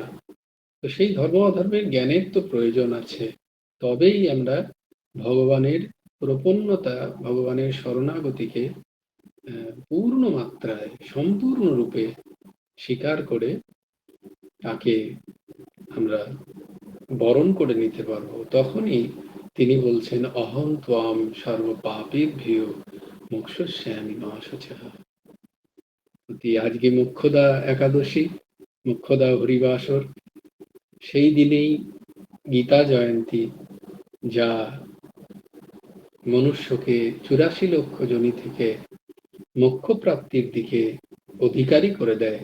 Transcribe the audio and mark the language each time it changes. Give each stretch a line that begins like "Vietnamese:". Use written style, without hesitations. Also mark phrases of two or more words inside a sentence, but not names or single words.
Bangla: তো সেই ধর্ম অধর্মের জ্ঞানের তো প্রয়োজন আছে, তবেই আমরা ভগবানের প্রপন্নতা, ভগবানের শরণাগতিকে পূর্ণ মাত্রায় সম্পূর্ণরূপে স্বীকার করে তাকে আমরা বরণ করে নিতে পারবো। তখনই তিনি বলছেন
Sanskrit: অহং ত্বাম সর্ব পাপেভ্যো মোক্ষয়িষ্যামি মা শুচঃ।
Bangla: আজকে মোক্ষদা একাদশী, মোক্ষদা হরিবাসর, সেই দিনেই গীতা জয়ন্তী, যা মনুষ্যকে 84 লক্ষ যোনি থেকে মোক্ষ প্রাপ্তির দিকে অধিকারী করে দেয়।